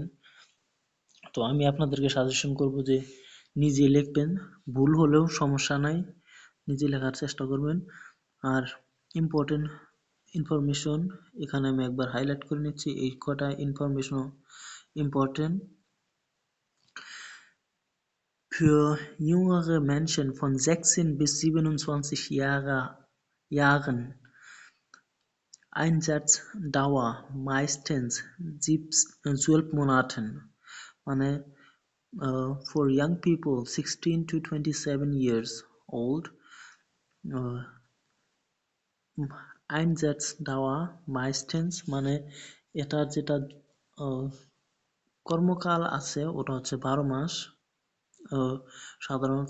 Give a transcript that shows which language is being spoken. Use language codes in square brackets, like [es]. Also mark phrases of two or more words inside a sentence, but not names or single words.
[bn] তো আমি আপনাদেরকে সাজেশন করব যে নিজে লিখবেন, ভুল হলেও সমস্যা নাই, নিজে লেখার চেষ্টা করবেন। আর [en] important information [bn] এখানে আমি একবার হাইলাইট করে নিচ্ছি, এই কটা [en] information important. [de] Für jüngere Menschen von 16 bis 27 Jahren Einsatzdauer meistens 12 Monaten, [en] মানে for young people 16 to 27 years old, [de] Einsatzdauer meistens [bn] মানে এটার যেটা কর্মকাল আছে ওটা হচ্ছে 12 মাস সাধারণত।